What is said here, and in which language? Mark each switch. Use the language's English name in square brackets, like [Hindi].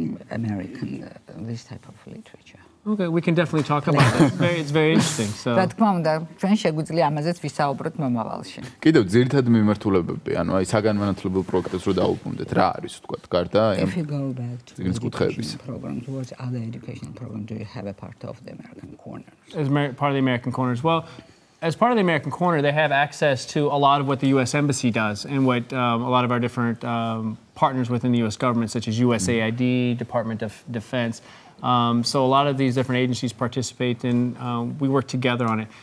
[English] American, this type of literature. Okay, we can definitely talk about that. It's very interesting. So. [Georgian] რა თქმა უნდა, ჩვენ შეგვიძლია ამაზეც ვისაუბროთ მომავალში. კიდევ ძირითადი მიმართულებები, ანუ აი საგანმანათლებლო პროექტებს რო დაუბრუნდეთ, რა არის თქვათ, გარდა [English] If you go back to the education programs, what other educational programs do you have a part of the American Corner? As part of the American Corners, well, as part of the American Corner, they have access to a lot of what the U.S. Embassy does and what a lot of our different partners within the U.S. government, such as USAID, Department of Defense. So a lot of these different agencies participate and we work together on it.